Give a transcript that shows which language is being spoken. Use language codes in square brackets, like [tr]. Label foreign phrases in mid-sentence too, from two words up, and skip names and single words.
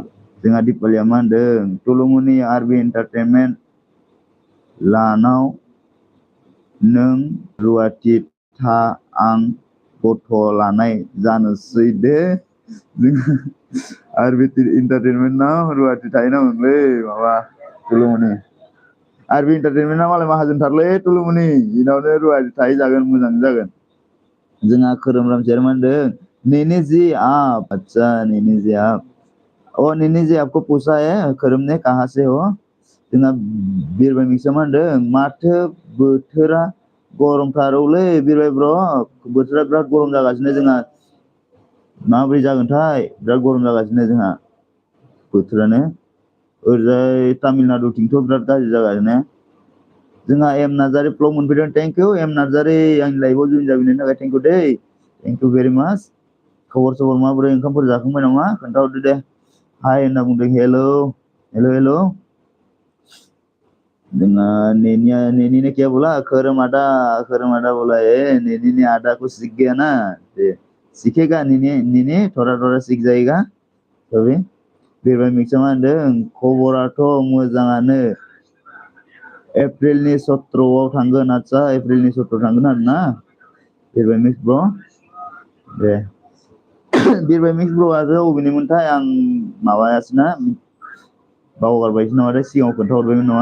[brx] जोंहा दिपालिया मा होनदों? तुलुमुनि आरबि एन्टारटेनमेन्ट लानाव नों रुवाथि था आं गथ' लानाय जानोसै दे। जोंहा आरबि एन्टारटेनमेन्टआव रुवाथि थाहैनांगौलै माबा तुलुमुनि। आरबि एन्टारटेनमेन्टआ मालाय माहाजोनथारलै तुलुमुनि, इनावनो रुवाथि थाहैजागोन, मोजां जागोन। जोंहा खोरोमराम सार मा होनदों? [hi] नेनी जी आप। अच्छा नेनी जी आप। ओ नेनी जी आपको पूछा है खोरोम ने कहाँ से हो? [brx] जोंहा बिरबाय मिक्सआ मा होनदों? माथो बोथोरा गरमथारौलै बिरबाय ब्र', बोथोरा बिराद गरम जागासिनो जोंहा। माबोरै जागोनथाय बिराद गरम जागासिनो जोंहा बोथोरानो। ओरैजाय तामिलनाडुथिंथ' बिराद गाज्रि जागासिनो। जोंहा एम नार्जारि ब्लग मोनफैदों, [en] thank you [brx] एम नार्जारि आंनि लाइभआव जइन जाफैनायनि थाखाय [en] thank you [brx] दै, [en] thank you very much. [brx] खबर सबर माबोरै? ओंखामफोर जाखांबाय नामा? खोन्थाहरदो दे। हाय होनना बुंदों, हेल'। [hi] जोंहा नेनी ने क्या बोला? खोरोम आदा बोला है नेनी ने आदा को सीख गया ना, सीखेगा नेनी थोड़ा सीख जाएगा तभी। [brx] बिरबाय मिक्सआ मा होनदों? खबराथ' मोजाङानो, एप्रिलनि 17आव थांगोन। आच्छा एप्रिलनि 17आव थांगोन आरोना बिरबाय मिक्स ब्र'। दे बिरबाय मिक्स ब्र'आसो अबेनिमोनथाय? आं माबायासैना, बावगारबायसो नामाथाय, सिगाङाव खोन्थाहरबायमोन नामा?